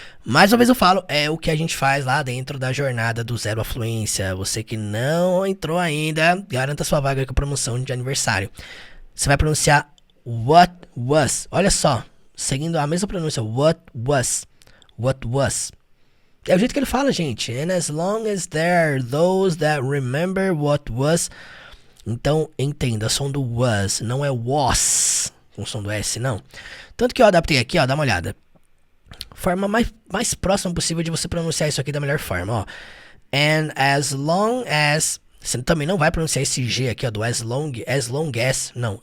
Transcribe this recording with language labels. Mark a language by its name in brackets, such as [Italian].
[Portuguese] Mais uma vez eu falo, é o que a gente faz lá dentro da jornada do Zero à Fluência. Você que não entrou ainda, garanta sua vaga com promoção de aniversário. Você vai pronunciar what was. Olha só, seguindo a mesma pronúncia, what was. What was. É o jeito que ele fala, gente. [English] And as long as there are those that remember what was. [Portuguese] Então, entenda, som do was, não é was, com som do S, não. Tanto que eu adaptei aqui, ó, dá uma olhada. Forma mais próxima possível de você pronunciar isso aqui da melhor forma, ó. [English] And as long as... [Portuguese] Você também não vai pronunciar esse G aqui, ó, do as long as, não.